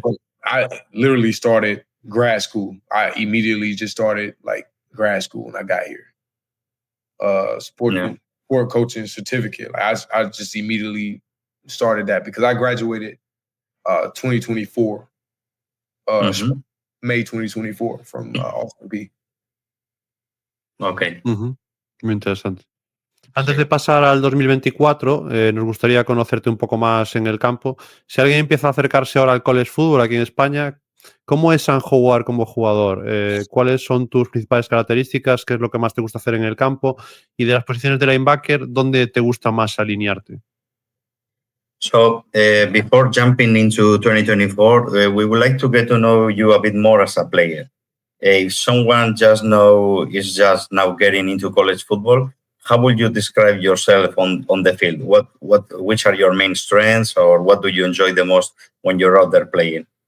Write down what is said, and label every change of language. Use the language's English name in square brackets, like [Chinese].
[English] But I literally started grad school. I immediately just started like grad school when I got here. Sport coaching certificate. Like, I just immediately started that because I graduated 2024, May 2024 from Austin Peay. Okay. [Spanish] Muy interesante. Antes de pasar al 2024, nos gustaría conocerte un poco más en el campo. Si alguien empieza a acercarse ahora al college football aquí en España, ¿cómo es jugar como jugador? ¿Cuáles son tus principales características? ¿Qué es lo que más te gusta hacer en el campo? Y de las posiciones de linebacker, ¿dónde te gusta más alinearte? [English] So before jumping into 2024, we would like to get to know you a bit more as a player. If someone is just now getting into college football, how would you describe yourself on the field? Which are your main strengths, or what do you enjoy the most when you're out there playing?